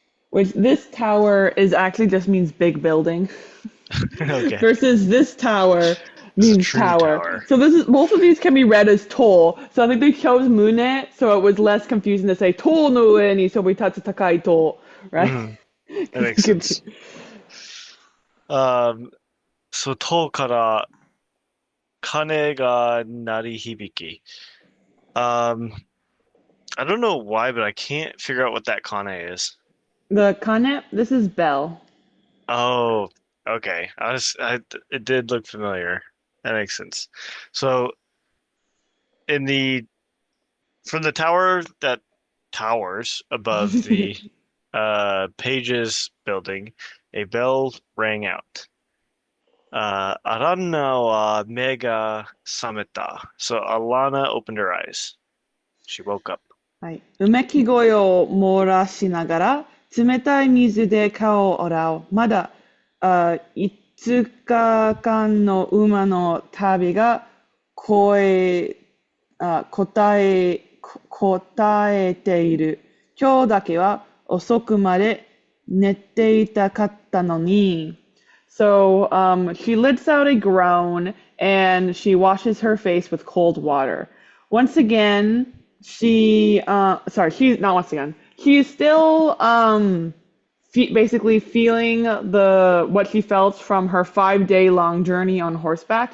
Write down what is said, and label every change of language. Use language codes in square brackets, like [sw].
[en] Which this tower is actually just means big building Okay, versus this tower it's a means true tower. tower. So this is both of these can be read as toll. So I think they chose Mune, so it was less confusing to say [ja] toll no ue ni sobitatsu takai toll, [en] right? Hmm. That 'Cause it makes could be- sense. [ja] Um, so 塔から鐘が鳴り響き. [en] Um, I don't know why, but I can't figure out what that kane is. The kane, this is bell. Oh, okay. It did look familiar. That makes sense. So in the from the tower that towers above the Pages building, a bell rang out. [ja] Alanna wa me ga sameta. [en] So Alana opened her eyes. She woke up. [ja] はい。うめき声を漏らしながら、冷たい水で顔を洗う。まだ、5日間の馬の旅が声、答えている。今日だけは遅くまで寝ていたかったのに。 [en] So, she lets out a groan and she washes her face with cold water. Once again, she's not once again. She's still, basically feeling what she felt from her 5 day long journey on horseback.